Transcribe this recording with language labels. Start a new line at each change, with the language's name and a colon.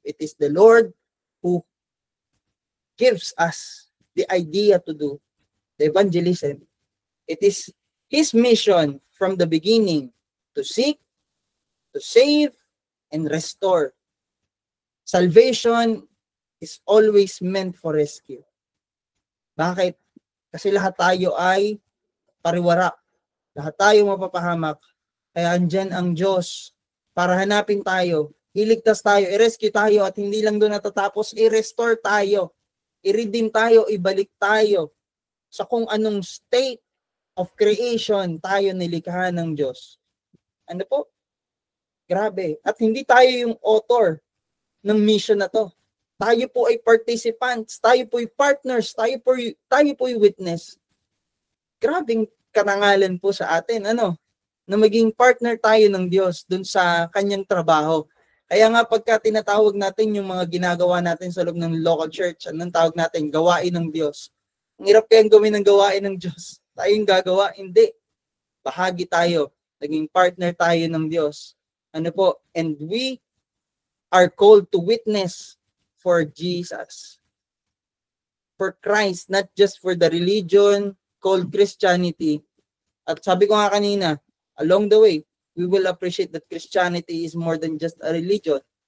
English: It is the Lord who gives us the idea to do the evangelism. It is His mission from the beginning to seek, to save, and restore. Salvation is always meant for rescue.
Filipino: Bakit? Kasi lahat tayo ay pariwara. Lahat tayo mapapahamak. Kaya andyan ang Diyos para hanapin tayo, iligtas tayo, i-rescue tayo, at hindi lang doon natatapos, i-restore tayo, i-redeem tayo, ibalik tayo sa kung anong state of creation tayo nilikha ng Diyos. Ano po? Grabe. At hindi tayo yung author ng mission na to. Tayo po ay participants, tayo po ay partners, tayo po ay witness. Grabing karangalan po sa atin, na maging partner tayo ng Diyos dun sa kanyang trabaho. Kaya nga pagka tinatawag natin yung mga ginagawa natin sa loob ng local church, anong tawag natin? Gawain ng Diyos. Ang hirap kayang gawin ng gawain ng Diyos. Tayo yung gagawa? Hindi. Bahagi tayo. Naging partner tayo ng Diyos. Ano po?
English: And we are called to witness for Jesus. For Christ, not just for the religion called Christianity.
Filipino: At sabi ko nga kanina,
English: along the way, we will appreciate that Christianity is more than just a religion.